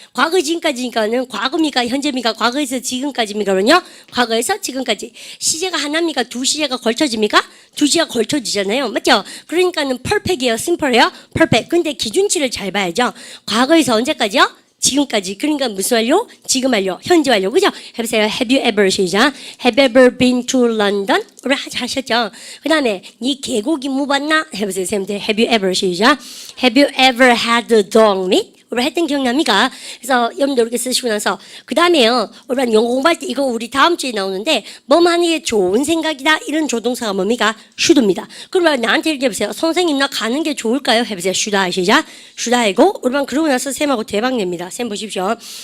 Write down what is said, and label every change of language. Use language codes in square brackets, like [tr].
[ko] 과거 지금까지니까는 과거입니까? 현재입니까? 과거에서 지금까지입니까? 그러냐? 과거에서 지금까지. 시제가 하나입니까? 두 시제가 걸쳐집니까? 두 시제가 걸쳐지잖아요. 맞죠? 그러니까는 perfect이에요? [en] simple이에요? perfect. [ko] 근데 기준치를 잘 봐야죠. 과거에서 언제까지요? 지금까지. 그러니까 무슨 완료? 지금 완료. 현재 완료. 그죠? 해보세요. [en] Have you ever [ko] 시작. [en] Have you ever been to London? [ko] 우리 하셨죠? 그 다음에 니 개고기 묵었나? 해보세요. 쌤들. [en] Have you ever [ko] 시작. [en] Have you ever had dog meat? [ko] 우리 했던 기억납니까? 그래서 여러분들 이렇게 쓰시고 나서 그 다음에요. 우리 영어 공부할 때 이거 우리 다음 주에 나오는데 뭐 하는 게 좋은 생각이다. 이런 조동사가 뭡니까? should입니다. 그러면 나한테 얘기해보세요. 선생님 나 가는 게 좋을까요? 해보세요. should 시작. should 알고 우리 그러고 나서 쌤하고 대박 냅니다. 쌤 보십시오.